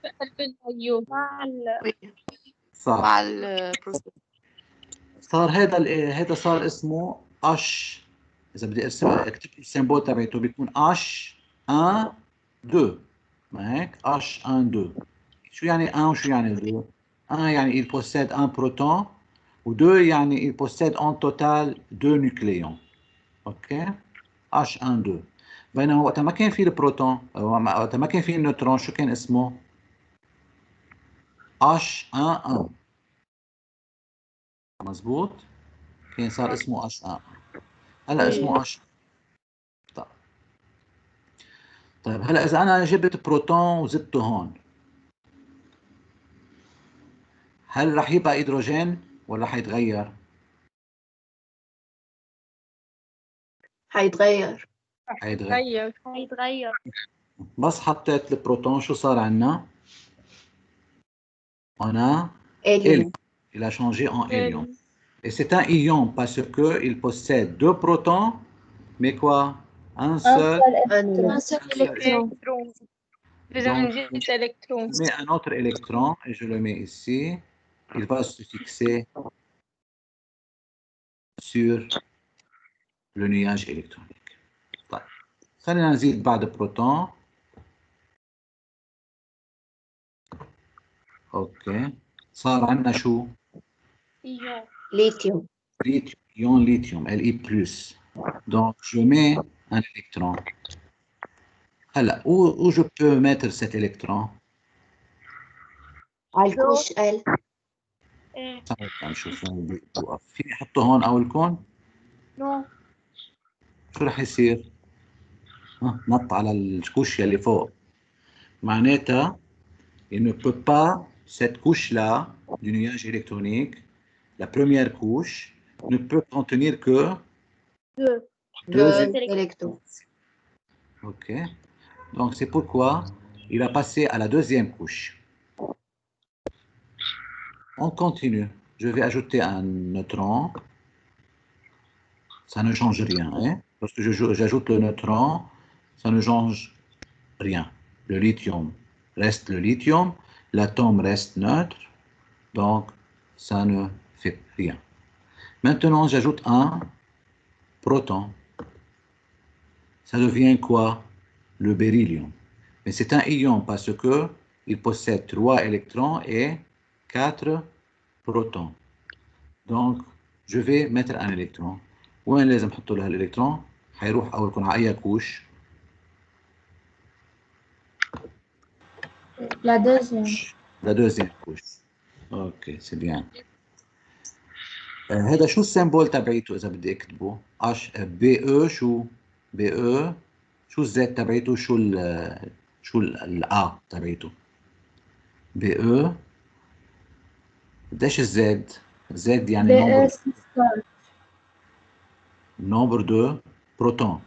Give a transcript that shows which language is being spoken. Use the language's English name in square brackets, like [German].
[Arabic] قلب النيو. صار مع البروتون. صار هيدا صار اسمه اش. اذا بدي ارسم اكتب السيمبول تبعته بيكون اش 1 2، ما هيك؟ اش 1 2. شو يعني 1 وشو يعني 2؟ 1 يعني [French] il possède un proton [Arabic] و 2 يعني [French] il possède en total 2 nucléons. [Arabic] اوكي؟ اش 1 2. بينما وقت ما كان في البروتون، وقت ما كان في النيوترون، شو كان اسمه؟ اش 1 1. مزبوط؟ كان صار اسمه اش 1. هلا اسمه اش. طيب هلا اذا انا جبت بروتون وزدته هون، هل رح يبقى هيدروجين ولا حيتغير؟ حيتغير. هيتغير. [French] بس حطيت البروتون شو صار عندنا؟ On a hélium. Il a changé en hélium. Et c'est un ion parce qu'il possède 2 protons, mais quoi? Un seul électron. [Arabic] لازم نزيد إلكترون. [French] Je mets un autre électron et je le mets ici. il va se fixer sur le nuage électronique. [Arabic] طيب خلينا نزيد بعد بروتون. اوكي صار عندنا شو؟ إيون. ليثيوم. [French] Ion lithium, Li+. Donc, je mets un électron. Alors, où je peux mettre cet électron? [Arabic] على الكوش L. إيه. نشوف وين بوقف. فيني احطه هون او الكون؟ [English] No. [Arabic] شو رح يصير؟ نط على الكوش اللي فوق. [French] معناتها il ne peut pas, cette couche-là du nuage électronique, la première couche, ne peut contenir que deux électrons. Ok. Donc c'est pourquoi il a passé à la deuxième couche. On continue. Je vais ajouter un neutron. Ça ne change rien. Hein? Lorsque j'ajoute le neutron, ça ne change rien. Le lithium reste le lithium. L'atome reste neutre. Donc, ça ne fait rien. Maintenant, j'ajoute un proton. Ça devient quoi? Le beryllium. Mais c'est un ion parce qu'il possède 3 électrons et 4 protons. Donc, je vais mettre un électron. [Arabic] وين لازم احط له الالكترون؟ حيروح اول يكون على اي كوش؟ [French] La deuxième. La deuxième couche. Ok, c'est bien. [Arabic] هذا شو السيمبول تبعيته اذا بدي اكتبه؟ بي او شو؟ بي او شو الزد تبعيته؟ شو الأ تبعيته؟ بي او قديش الزد؟ الزد يعني نومبر دو بروتون.